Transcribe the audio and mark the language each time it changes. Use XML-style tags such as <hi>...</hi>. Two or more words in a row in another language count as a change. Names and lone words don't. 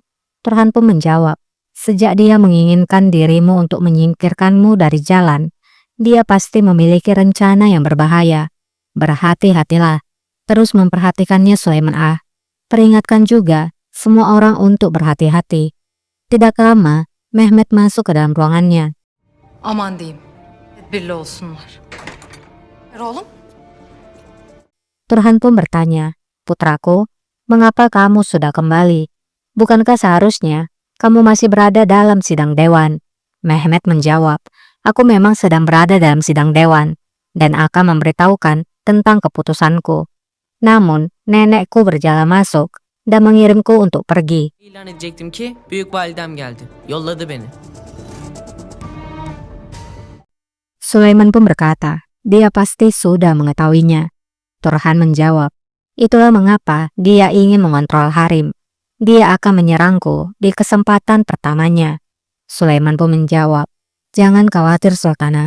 <id>Turhan pun menjawab, sejak dia menginginkan dirimu untuk menyingkirkanmu dari jalan, dia pasti memiliki rencana yang berbahaya. Berhati-hatilah. Terus memperhatikannya, Sulaiman. Peringatkan juga semua orang untuk berhati-hati. Tidak lama, Mehmet masuk ke dalam ruangannya.</id> <tr>Aman diyeyim. Tedbirli olsunlar. Oğlum,</tr> <id>Turhan pun bertanya, putraku, mengapa kamu sudah kembali? Bukankah seharusnya kamu masih berada dalam sidang dewan? Mehmet menjawab, aku memang sedang berada dalam sidang dewan dan akan memberitahukan tentang keputusanku. Namun, nenekku berjalan masuk dan mengirimku untuk pergi.</id> <tr>İlan edecektim ki büyük validem geldi. Yolladı beni.</tr> <id>Sulaiman pun berkata, dia pasti sudah mengetahuinya. Turhan menjawab, itulah mengapa dia ingin mengontrol harem. Dia akan menyerangku di kesempatan pertamanya. Sulaiman pun menjawab, jangan khawatir, Sultanah.</id>